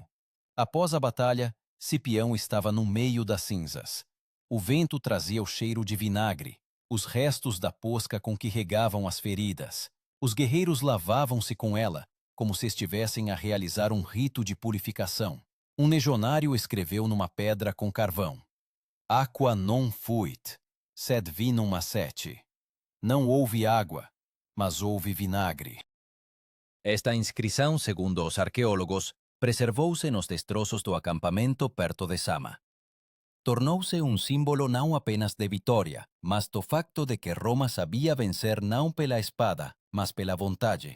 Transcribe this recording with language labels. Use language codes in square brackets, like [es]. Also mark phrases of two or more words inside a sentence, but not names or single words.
[pt] Após a batalha, Cipião estava no meio das cinzas. O vento trazia o cheiro de vinagre, os restos da posca com que regavam as feridas. Os guerreiros lavavam-se com ela, como se estivessem a realizar um rito de purificação. Um legionário escreveu numa pedra com carvão: [la] "Aqua non fuit, sed vinum macet." [pt] Não houve água, mas houve vinagre. Esta inscrição, segundo os arqueólogos, preservou-se nos destroços do acampamento perto de Sama. Tornou-se um símbolo não apenas de vitória, mas do facto de que Roma sabia vencer não pela espada, mas pela vontade.